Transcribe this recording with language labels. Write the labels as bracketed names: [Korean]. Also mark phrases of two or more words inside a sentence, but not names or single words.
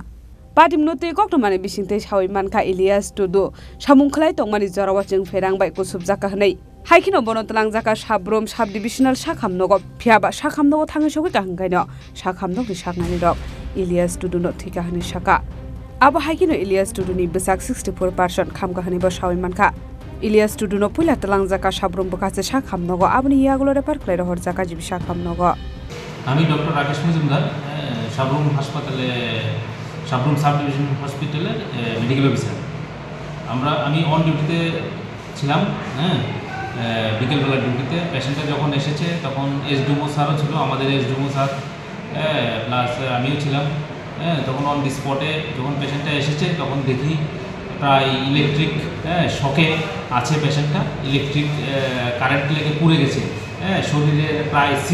[Kok Borok] Padimnoti koktoma bisingte sawi manka Ilyas Tudu samung khlai tongmani jorawa chung perang bai kusub jaka hnai haikino bono tlangjaka sabrum sub divisional sakhamnogo phiaba sakhamnogo thangi sogi ka hangkaino sakhamnogo saknani rok Ilyas Tudu no thika hani saka Abo haikino Ilyas Tudu ni besak 64% khamka hani bo sawi manka Ilyas Tudu no puila talangjaka sabrum bokase sakhamnogo aboni yagulo repair khlai horjaka jibi sakhamnogo [Bangla] আমি ডক্টর রাকেশ মজুমদার সাবরুম হাসপাতালে সাবরুম [English] sub division hospital's medical officer [Bangla] আমি [English] on duty [Bangla] ছিলাম বিকেলবেলা ডিউটিতে পেশেন্টটা যখন এসেছে তখন এসডিএমও স্যারও ছিল আমাদের এসডিএমও স্যার প্লাস আমিও ছিলাম তখন [English] on the spot [Bangla] যখন পেশেন্টটা এসেছে তখন দেখি প্রায় [English] electric shock [Bangla] আছে পেশেন্টটা [English] electric current [Bangla] লেগে পুড়ে গেছে শরীরের প্রায়